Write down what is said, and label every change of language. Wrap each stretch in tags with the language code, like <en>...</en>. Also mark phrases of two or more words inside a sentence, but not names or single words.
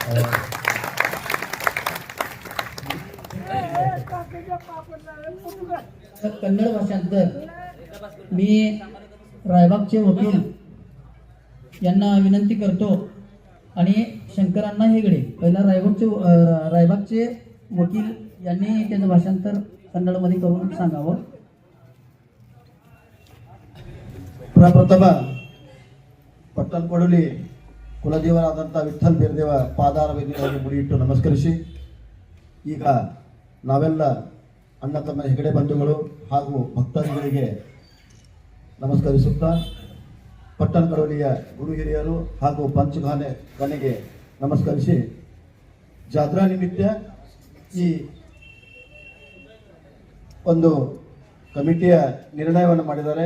<mr>कन्नड भाषांतर मी रायबागचे वकील यांना विनंती करतो आणि शंकरांना हेगडे पहिला रायबागचे वकील यांनी त्याचं भाषांतर कन्नडमध्ये करून सांगावं.</mr> <kn>ಪ್ರಪ್ರಥಮ ಪಟ್ಟಣಕೊಡಲಿ ಕುಲದೇವರಾದಂಥ ವಿಠ್ಠಲ್ ಬಿರದೇವ ಪಾದಾರ ವೇದಿಕೆಯಲ್ಲಿ ಮುಡಿಯಿಟ್ಟು ನಮಸ್ಕರಿಸಿ, ಈಗ ನಾವೆಲ್ಲ ಅಣ್ಣ ತಮ್ಮ ಹೆಗಡೆ ಬಂಧುಗಳು ಹಾಗೂ ಭಕ್ತಾದಿಗಳಿಗೆ ನಮಸ್ಕರಿಸುತ್ತಾ ಪಟ್ಟಣಕೊಡಲಿಯ ಗುರು ಹಿರಿಯರು ಹಾಗೂ ಪಂಚಘಾನೆಗೆ ನಮಸ್ಕರಿಸಿ, ಜಾತ್ರಾ ನಿಮಿತ್ತ ಈ ಒಂದು ಕಮಿಟಿಯ ನಿರ್ಣಯವನ್ನು ಮಾಡಿದ್ದಾರೆ.</kn>